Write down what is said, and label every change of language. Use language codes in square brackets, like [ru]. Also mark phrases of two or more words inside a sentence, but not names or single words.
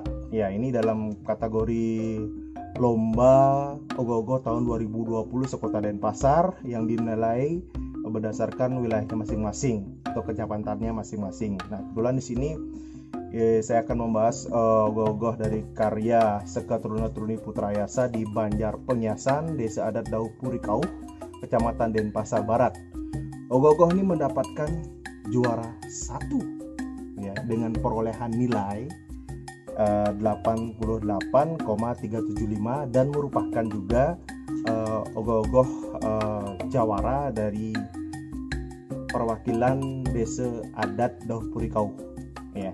[id] Ya, ini dalam kategori lomba ogoh-ogoh tahun 2020 sekota Denpasar yang dinilai berdasarkan wilayahnya masing-masing atau kecamatannya masing-masing. Nah, kebetulan di sini saya akan membahas ogoh-ogoh dari karya Seka Truna-Truni Putrayasa di Banjar Pengyasan, Desa Adat Dauh Purikau, Kecamatan Denpasar Barat. Ogoh-ogoh ini mendapatkan juara 1 ya, dengan perolehan nilai 88,375 dan merupakan juga ogoh-ogoh jawara dari perwakilan Desa Adat Dauh Purikau ya.